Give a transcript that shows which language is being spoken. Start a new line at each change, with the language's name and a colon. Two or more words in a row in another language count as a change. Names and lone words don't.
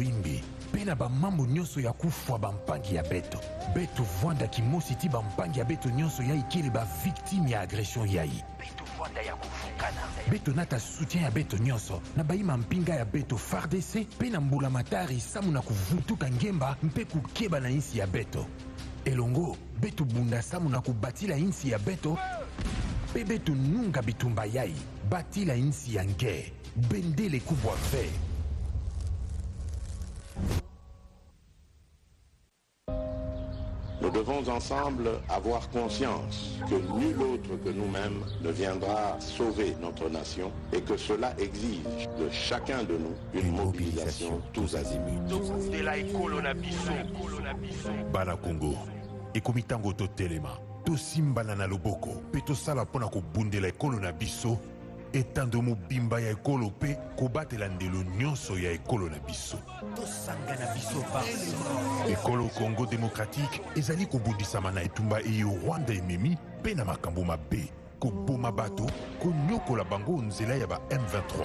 Kituba (Democratic Republic of Congo): imbi pe na bamambo nyonso ya kufwa bampangi ya beto beto vwanda kimosi ti bampangi ya beto nyonso yai kele bavictime ya agression yai beto vwanda ya kuvukana beto nata soutien ya beto nyonso na baima mpinga ya beto FARDC pe na mbula matari samu na kuvutuka ngemba mpe kukeba na insi ya beto elongo beto bunda samu na kubatila insi ya beto pe beto nunga bitumba yai batila insi ya nge bendele kubwa ve.
French: Nous devons ensemble avoir conscience que nul autre que nous-mêmes ne viendra sauver notre nation et que cela exige de chacun de nous une mobilisation tous azimuts.
Lingala: Bana Congo, ekomitango to telema, to simbana na loboko, pe to sala pona ko bundela ekolo na biso, etando mobimba ya ekolo pe kobatela ndelo nyonso ya ekolo na biso. To sangana biso par ekolo Congo démocratique ezali kobundisama na etumba eyo Rwanda ememi pe na makambo mabe, koboma bato, konyokola bango nzela ya ba M23.